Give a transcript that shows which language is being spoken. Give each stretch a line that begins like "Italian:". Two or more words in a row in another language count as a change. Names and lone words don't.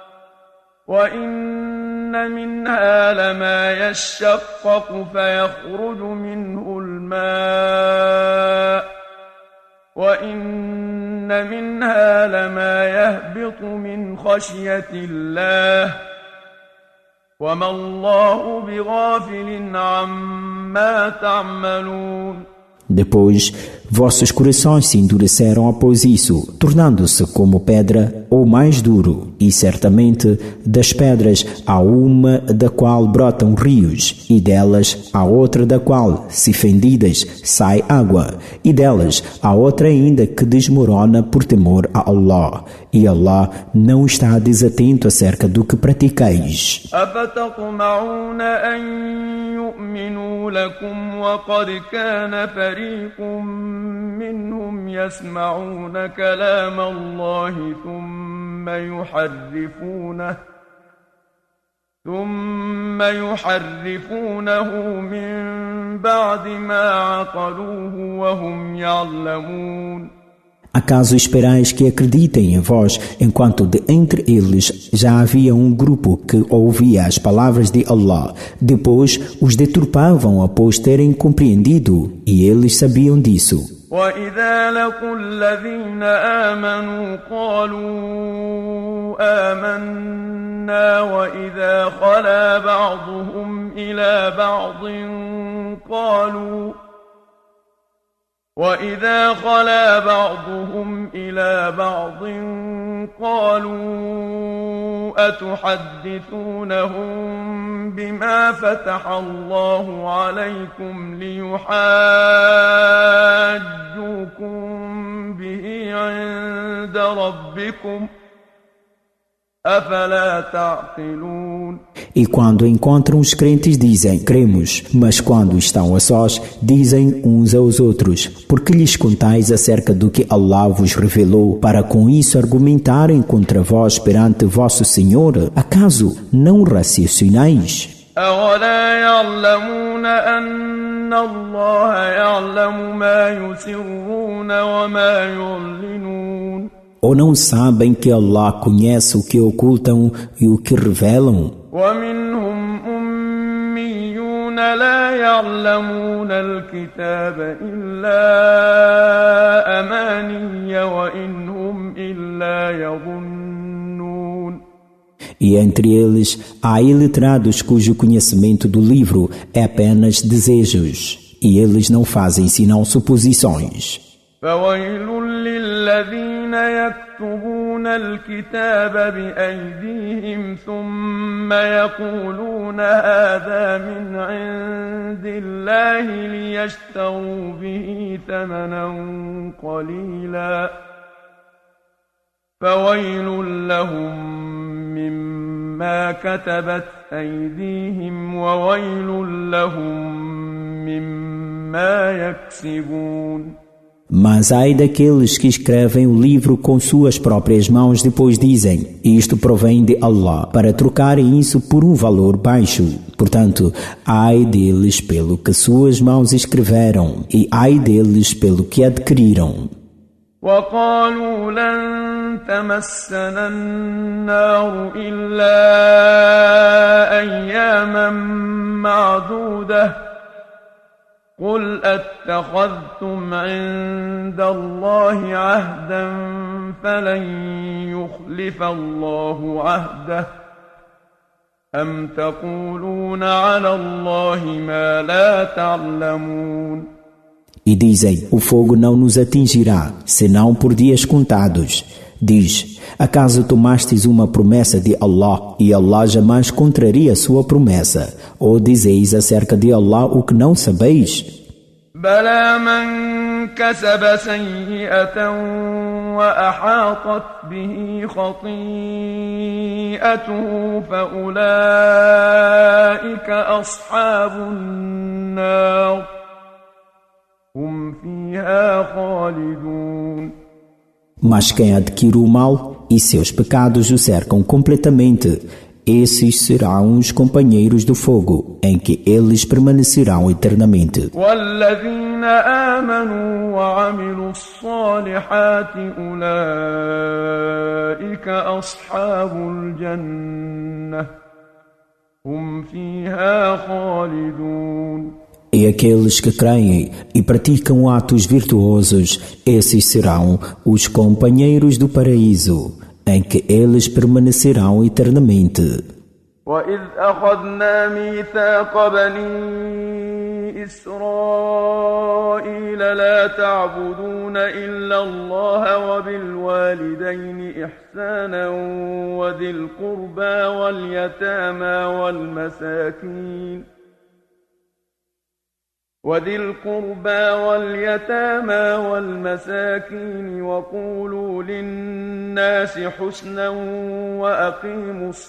Arabic: وإن منها لما يشقق فيخرج منه الماء وإن منها لما يهبط من خشية الله وما الله بغافل عما تعملون.
Portuguese: Depois, vossos corações se endureceram após isso, tornando-se como pedra ou mais duro, e certamente das pedras há uma da qual brotam rios, e delas há outra da qual, se fendidas, sai água, e delas há outra ainda que desmorona por temor a Allah, e Allah não está desatento acerca do que praticais.
Arabic: أفتطمعون أن يؤمنوا لكم وقد كان فريق منهم يسمعون كلام الله ثم يحرفونه من بعد ما عقلوه وهم يعلمون.
Portuguese: Acaso esperais que acreditem em vós, enquanto de entre eles já havia um grupo que ouvia as palavras de Allah, depois os deturpavam após terem compreendido, e eles sabiam disso.
Arabic: وَإِذَا لَقُوا الَّذِينَ آمَنُوا قَالُوا آمَنَّا وَإِذَا خَلَا بعضهم إلى بعض قالوا أتحدثونهم بما فتح الله عليكم ليحاجوكم به عند ربكم أفلا تعقلون.
Portuguese: E quando encontram os crentes dizem, cremos, mas quando estão a sós, dizem uns aos outros, porque lhes contais acerca do que Allah vos revelou, para com isso argumentarem contra vós perante vosso Senhor? Acaso não raciocinais?
Arabic: أولا يعلمون أن الله يعلم ما يسرون وما يعلنون.
Portuguese: Ou não sabem que Allah conhece o que ocultam e o que revelam?
Arabic: ومنهم أميون لا يعلمون الكتاب إلا أماني وإن هم إلا يظنون.
Portuguese: E entre eles há iletrados cujo conhecimento do livro é apenas desejos, e eles não fazem senão suposições.
Arabic: فويل للذين يكتبون الكتاب بأيديهم ثم يقولون هذا من عند الله ليشتروا به ثمنا قليلا فويل لهم مما كتبت أيديهم وويل لهم مما يكسبون.
Portuguese: Mas ai daqueles que escrevem o livro com suas próprias mãos, depois dizem: isto provém de Allah, para trocarem isso por um valor baixo. Portanto, ai deles pelo que suas mãos escreveram, e ai deles pelo que adquiriram.
Arabic: وقالوا لن تمسنا النار إلا أياما معدودة قل أتخذتم عند الله عهدا فلن يخلف الله عهده أم تقولون على الله ما لا تعلمون.
Portuguese: E dizem: o fogo não nos atingirá, senão por dias contados. Diz: acaso tomastes uma promessa de Allah e Allah jamais contraria sua promessa? Ou dizeis acerca de Allah o que não sabeis?
Arabic: بلى من كسب سيئة وأحاطت به خطيئته فأولئك أصحاب النار هم فيها خالدون.
Portuguese: Mas quem adquire o mal e seus pecados o cercam completamente, esses serão os companheiros do fogo, em que eles permanecerão eternamente.
Arabic: والذين آمنوا وعملوا الصالحات أولئك أصحاب الجنة هم فيها خالدون.
Portuguese: E aqueles que creem e praticam atos virtuosos, esses serão os companheiros do paraíso, em que eles permanecerão eternamente.
Arabic: وإذ أخذنا ميثاق بني إسرائيل لا تعبدون إلا الله وبالوالدين إحسانا وذي القربى واليتامى والمساكين وقولوا للناس حسنا وأقيموا